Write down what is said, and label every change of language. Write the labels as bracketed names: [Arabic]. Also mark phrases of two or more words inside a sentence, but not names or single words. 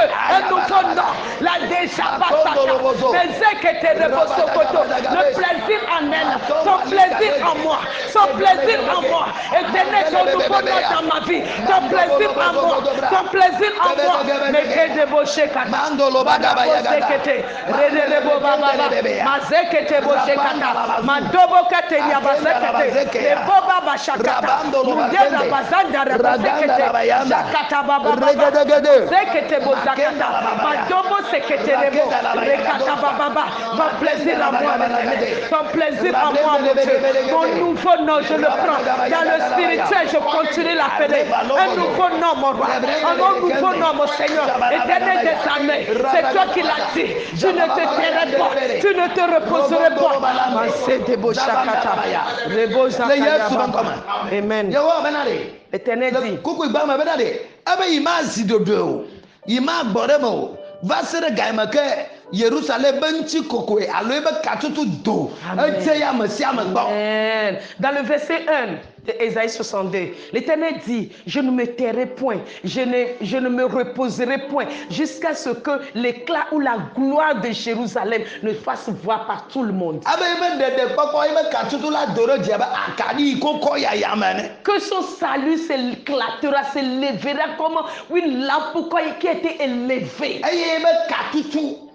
[French] Un nouveau nom, la déjà passata, le plaisir en elle, son plaisir en moi, son plaisir en moi. Éternel, ton nouveau nom dans ma vie, ton plaisir en moi, ton plaisir en moi. Mais que de boché kata, mandolo badabaya kete, redele boba baba, mazekete boché kata, madobo kete yabazekete, le boba bashakata, mudela bazanda rabazekete, zakata baba baba, zekete bozakata, madobo sekete rebo, rekata baba baba, ton plaisir en moi, ton plaisir en moi, mon Dieu. Mon nouveau nom, je le prends. Dans le spirituel, je continue l'appeler. Un nouveau nom, mon roi. Un nouveau nom, mon Seigneur. Éternel des armées, c'est toi qui l'as dit. Je ne te tairai pas. Tu ne te reposerai pas. Amen. L'éternel dit. [Ewe] Jérusalem benchi kokoe aloebe katutu do. [French] Amen. Dans le verset 1 de Ésaïe 62, l'Éternel dit, je ne me tairai point, je ne me reposerai point jusqu'à ce que l'éclat ou la gloire de Jérusalem ne fasse voir par tout le monde. Que son salut s'éclatera, s'élèvera comme une lampe qui a été élevée.